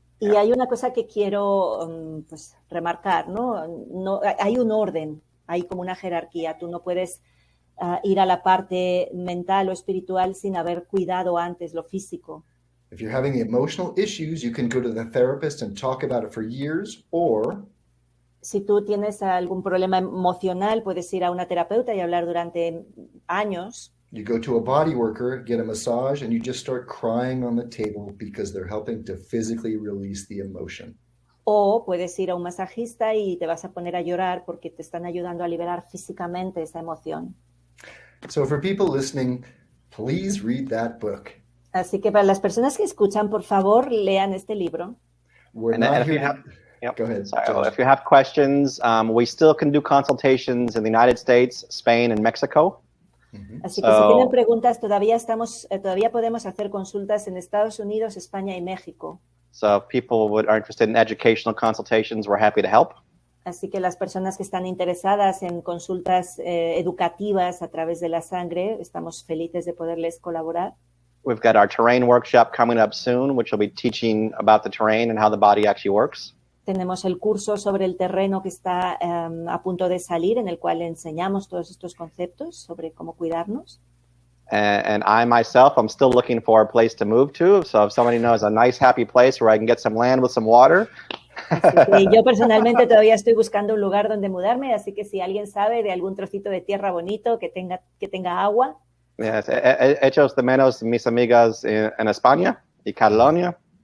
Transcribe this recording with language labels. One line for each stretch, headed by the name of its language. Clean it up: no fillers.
Spanish: Y hay una cosa que quiero pues, remarcar, ¿no? Hay un orden, hay como una jerarquía. Tú no puedes ir a la parte mental o espiritual sin haber cuidado antes lo físico.
English: If you're having emotional issues, you can go to the therapist and talk about it for years, or
Spanish: si tú tienes algún problema emocional, puedes ir a una terapeuta y hablar durante años.
English: you go to a body worker, get a massage, and you just start crying on the table because they're helping to physically release the emotion.
Spanish: O puedes ir a un masajista y te vas a poner a llorar porque te están ayudando a liberar físicamente esa emoción.
English: So for people listening, please read that book.
Spanish: Así que para las personas que escuchan, por favor, lean este libro.
English: And if you have, Go ahead. Sorry, Josh. if you have questions, we still can do consultations in the United States, Spain, and Mexico.
Spanish: Así que si tienen preguntas, todavía podemos hacer consultas en Estados Unidos, España y México.
English: So if people are interested in educational consultations, we're happy to help.
Spanish: Así que las personas que están interesadas en consultas educativas a través de la sangre, estamos felices de poderles colaborar.
English: We've got our terrain workshop coming up soon, which will be teaching about the terrain and how the body actually works.
Spanish: Tenemos el curso sobre el terreno que está a punto de salir, en el cual enseñamos todos estos conceptos sobre cómo cuidarnos.
English: And I myself, I'm still looking for a place to move to. So if somebody knows a nice, happy place where I can get some land with some water.
Spanish: Así que yo personalmente todavía estoy buscando un lugar donde mudarme, así que si alguien sabe de algún trocito de tierra bonito que tenga agua. Yes, hechos de menos mis amigas en España y Cataluña.